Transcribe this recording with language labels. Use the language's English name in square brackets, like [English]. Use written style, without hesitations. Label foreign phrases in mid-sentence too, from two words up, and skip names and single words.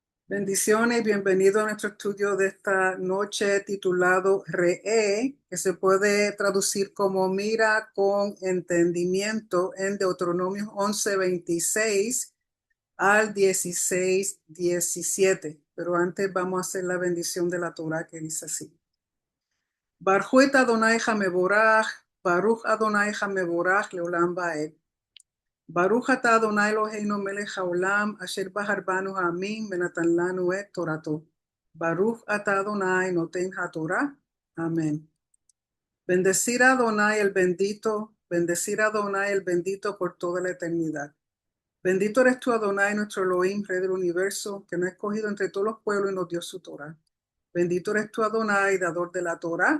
[Spanish] Bendiciones y bienvenido a nuestro estudio de esta noche titulado Re'e, que se puede traducir como mira con entendimiento en Deuteronomio 11:26 al 16:17. Pero antes vamos a hacer la bendición de la Torah que dice así. [Hebrew] ברוך את אדוני המבורך, ברוך אדוני המבורך לעולם ועד. ברוך אתה אדוני אלוהינו מלך העולם, אשר בחר בנו העמים ונתן לנו את תורתו. ברוך אתה אדוני נותן התורה. [Spanish] Amén. Bendecir a Adonai el bendito, bendecir a Adonai el bendito por toda la eternidad. Bendito eres tú, Adonai, nuestro Elohim, Rey del universo, que nos ha escogido entre todos los pueblos y nos dio su Torah. Bendito eres tú, Adonai, dador de la Torah.